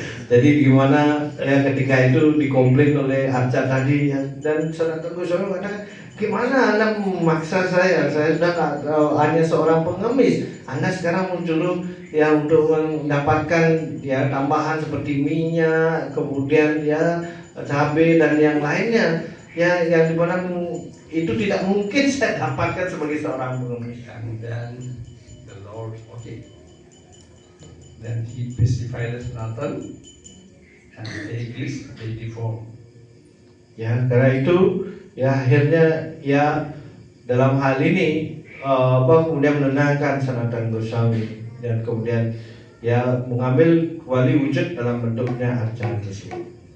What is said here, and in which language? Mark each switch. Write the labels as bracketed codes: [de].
[id] Jadi gimana ya ketika itu dikomplain oleh arca tadi ya, dan Sanatan Goswami mengatakan gimana Anda memaksa saya sudah hanya seorang pengemis, Anda sekarang muncul ya untuk mendapatkan ya tambahan seperti minyak, kemudian ya cabai dan yang lainnya ya yang dimana itu tidak mungkin saya dapatkan sebagai seorang pengemis. [en] And then the Lord, okay. Then he pacified Sanatan and take this deity form. [id] Ya, karena itu ya akhirnya ya dalam hal ini kemudian menenangkan Sanatan Goswami dan kemudian ya mengambil kembali wujud dalam bentuknya arca tersebut.